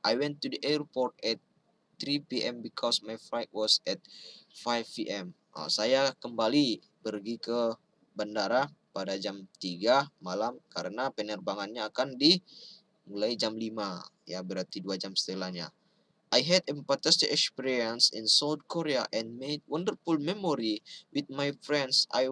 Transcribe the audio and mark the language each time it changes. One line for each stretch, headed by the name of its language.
English: I went to the airport at 3 p.m. because my flight was at 5 p.m.
Indonesian: Saya kembali pergi ke bandara pada jam 3 malam karena penerbangannya akan dimulai jam 5 ya, berarti 2 jam setelahnya.
English: I had a fantastic experience in South Korea and made wonderful memory with my friends.